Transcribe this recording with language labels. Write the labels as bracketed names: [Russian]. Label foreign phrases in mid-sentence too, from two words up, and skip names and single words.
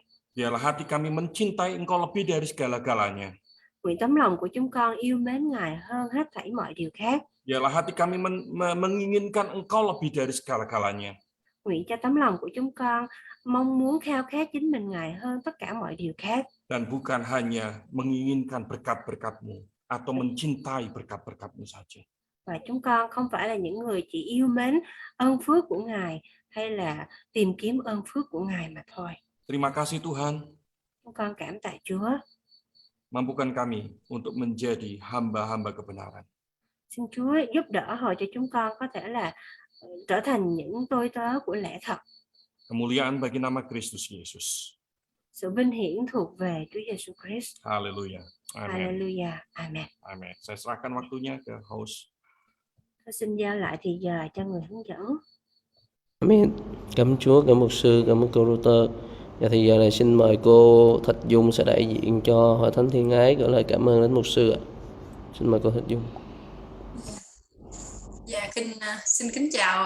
[Indonesian] Biarlah hati kami mencintai Engkau lebih dari segala-galanya. [Vietnamese] Nguyện tấm lòng của chúng con yêu mến Ngài hơn hết thảy mọi điều khác. [Indonesian] Biarlah hati kami menginginkan Engkau lebih dari segala-galanya. [Vietnamese] Nguyện cho tấm lòng của chúng con mong muốn khao khát chính mình Ngài hơn tất cả mọi điều khác. [Indonesian] Dan bukan hanya menginginkan berkat-berkat-Mu atau mencintai berkat-berkat-Mu saja. [Vietnamese] Và chúng con không phải là những người chỉ yêu mến ơn phước của Ngài hay là tìm kiếm ơn phước của Ngài mà thôi. [Indonesian] Terima kasih Tuhan. [Vietnamese] Chúng con cảm tạ Chúa. [Indonesian] Mampukan kami untuk menjadi hamba-hamba kebenaran. [Vietnamese] Xin Chúa giúp đỡ họ cho chúng con có thể là trở thành những tôi tớ của lẽ thật. [Indonesian] Kemuliaan bagi nama Kristus Yesus. [Vietnamese] Sự vinh hiển thuộc về Chúa Giêsu Christ. [Indonesian] Haleluya. Amen. [English] Hallelujah. Amen. Amen. [Indonesian] Saya serahkan waktunya ke host. [Vietnamese] Tôi xin giao lại thì giờ cho người hướng dẫn. Amen. Cảm ơn Chúa, cảm ơn mục sư, cảm ơn cô Router. Và thì giờ này xin mời cô Thạch Dung sẽ đại diện cho Hội Thánh Thiên Ái gửi lời cảm ơn đến mục sư ạ. Xin mời cô Thạch Dung. Dạ, xin kính chào.